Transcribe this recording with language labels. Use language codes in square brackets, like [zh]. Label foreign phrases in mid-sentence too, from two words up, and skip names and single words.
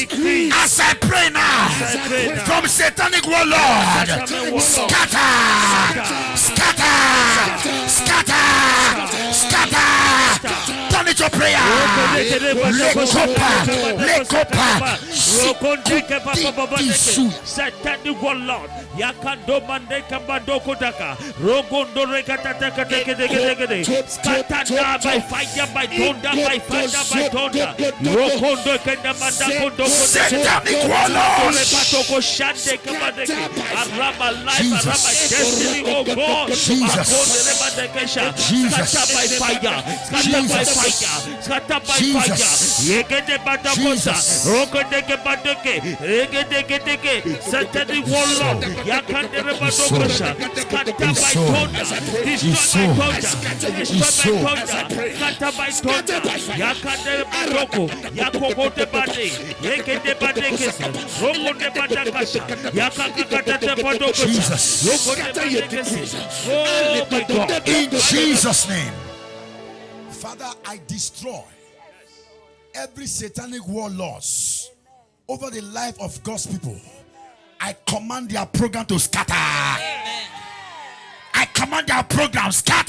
[en] As I pray now, from satanic warlord, scatter. Turn it to prayer. Satanic warlord. Yakando mande kambando kodaka. Rogondo rekataka teke. Scatter by fire, by thunder, by fire, by thunder. Rogondo kenda manda kondo Satanic warlords. Repatoko shande kabadeke. Arama life, arama destiny, oh God. Jesus. Scatter by fire. Scatter by fire. Scatter by fire. Yegede batakosa. Rogonde badeke. Regede. Satanic warlord. Yakande rebadokosha. Scatter by thunder. Destroy by thunder. Destroy by thunder. Scatter by thunder. Yakande badoko. Yakogote bade. Yegede badekesa. Rogonde badakasha. Yakakakate badokosha. Rogonde badekesa. Oh my God. In Jesus' name. Father, I destroy every satanic warlords over the life of God's people. I command their program to scatter. Amen. I command their program scatter.